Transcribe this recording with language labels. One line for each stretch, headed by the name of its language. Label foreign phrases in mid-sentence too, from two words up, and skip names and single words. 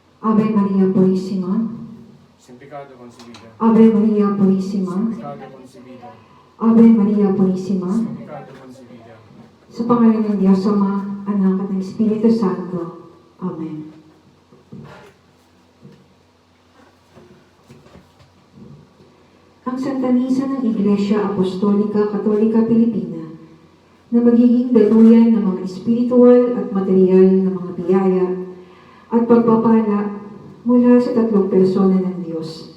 Spanish: Ave Maria Purísima, sin pecado concebida, Ave Maria Purísima, sin pecado concebida, Ave Maria Purísima, sin pecado concebida.
Filipino: sa pangalan ng Diyos Ama, Anak at ng Espiritu Santo. Amen. Ang Santa Misa ng Iglesia Apostolika Katolika Pilipina na magiging daluyan ng mga espiritual at material na mga biyaya at pagpapala mula sa tatlong persona ng Diyos.